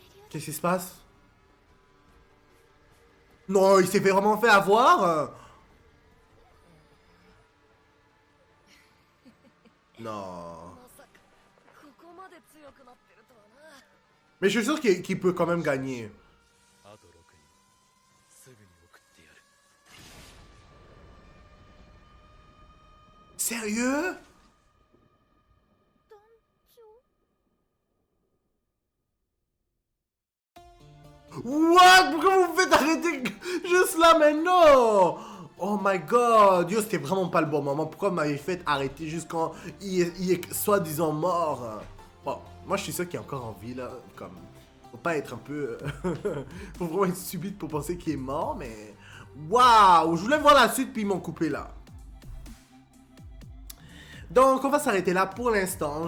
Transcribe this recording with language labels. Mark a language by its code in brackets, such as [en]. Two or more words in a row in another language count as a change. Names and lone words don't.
[fr] Qu'est-ce qui se passe? Non, il s'est fait vraiment fait avoir. Non. [ja] まさかここまで強くなってるとはな。 [fr] Mais je suis sûr qu'il peut quand même gagner. [ja] あと6人すぐに送ってやる。 [fr] Sérieux? [ja] 団長 [fr] What? Pourquoi vous me faites arrêter juste là maintenant? [en] Oh my god. [fr] Yo, c'était vraiment pas le bon moment. Pourquoi vous m'avez fait arrêter juste quand il est soi-disant mort? Bon, moi je suis sûr qu'il est encore en vie là. Comme, faut pas être un peu... faut vraiment être subite pour penser qu'il est mort, mais... Waouh! Je voulais voir la suite puis ils m'ont coupé là. Donc, on va s'arrêter là pour l'instant.